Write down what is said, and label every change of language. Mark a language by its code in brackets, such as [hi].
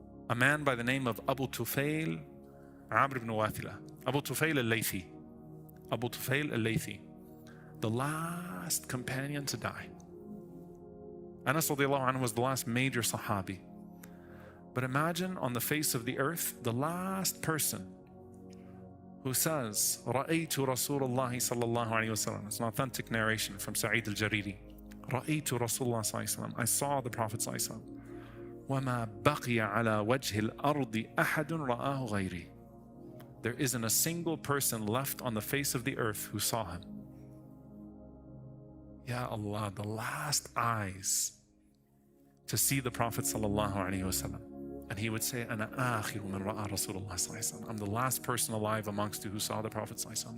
[en] A man by the name of Abu Tufail Amr ibn Wathila, Abu Tufail al-Laythi, Abu Tufail al-Laythi, the last companion to die. Anas radiallahu anhu was the last major Sahabi. But imagine on the face of the earth, the last person who says, [ar] رَأَيْتُ رَسُولَ اللَّهِ صَلَّى اللَّهُ عَلَيْهِ وَسَلَّمَ. [en] It's an authentic narration from Sa'id al-Jariri. [ar] رَأَيْتُ رَسُولَ اللَّهِ صَلَّى اللَّهُ عَلَيْهِ وَسَلَّمَ. [en] I saw the Prophet [ar] صلى الله عليه وسلم. وَمَا بَقِيَ عَلَى وَجْهِ الْأَرْضِ أَحَدٌ رَآهُ غَيْرِي. [en] There isn't a single person left on the face of the earth who saw him. Ya Allah, the last eyes to see the Prophet sallallahu alaihi wasallam. And he would say, [ar] أَنَا آخِرُ مَنْ رَأَى رَسُولَ اللَّهِ صَلَّى اللَّهُ عَلَيْهِ وَسَلَّمَ. [en] I'm the last person alive amongst you who saw the Prophet صلى الله عليه وسلم.